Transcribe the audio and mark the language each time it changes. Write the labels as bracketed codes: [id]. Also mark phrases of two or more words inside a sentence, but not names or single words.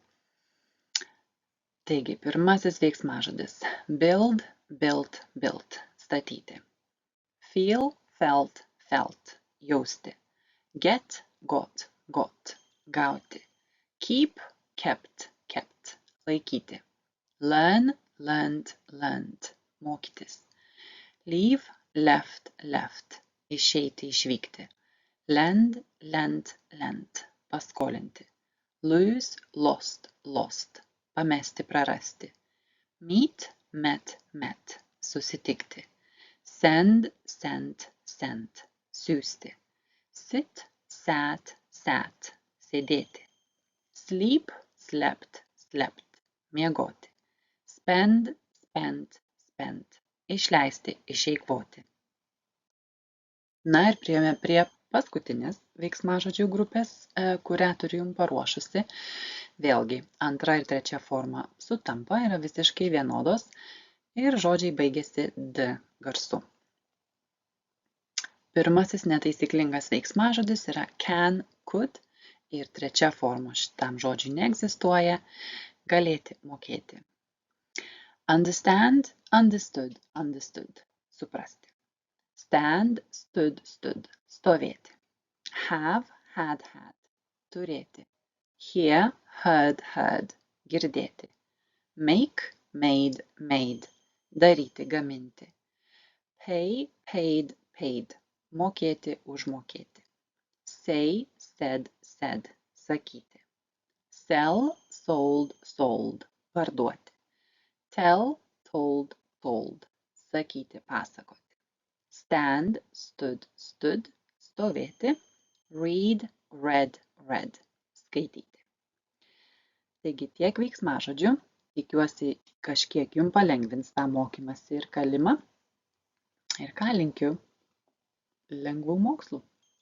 [lt] Taigi, pirmasis veiksmažodis. [en] Build, built, built. Statyti. Feel, felt, felt. Jausti. Get, got, got. Gauti. Keep, kept, kept. Laikyti. Learn, learned, learned. Mokytis. Leave, left, left. [lt] Išeiti, išvykti. [en] Lend, lent, lent. Paskolinti. Lose, lost, lost. [lt] Pamesti, prarasti. [en] Meet, met, met. Susitikti. Send, sent, sent. Siųsti. Sit, sat, sat. Sėdėti. Sleep, slept, slept. Miegoti. Spend, spent, spent. [lt] Išleisti, išeikvoti. Na ir priėjome prie paskutinės veiksmažodžių grupės, kurią turiu jums paruošusi. Vėlgi, antra ir trečia forma sutampa, yra visiškai vienodos ir žodžiai baigėsi d garsu. Pirmasis netaisyklingas veiksmažodis yra [en] can, could [lt] ir trečia forma šitam žodžiui neegzistuoja, galėti, mokėti. [en] Understand, understood, understood. Suprasti. Stand, stood, stood. Stovėti. Have, had, had. Turėti. Hear, heard, heard. Girdėti. Make, made, made. [lt] Daryti, gaminti. [en] Pay, paid, paid. [lt] Mokėti, užmokėti. [en] Say, said, said. Sakyti. Sell, sold, sold. Parduoti. Tell, told, told. [lt] Sakyti, pasakoti. [en] Stand, stood, stood. Stovėti. Read, read, read. [lt] Skaityti. Taigi tiek veiksmažodžių. Tikiuosi kažkiek jums palengvins tą mokymąsi ir kalimą. Ir ką linkiu? Lengvų mokslų.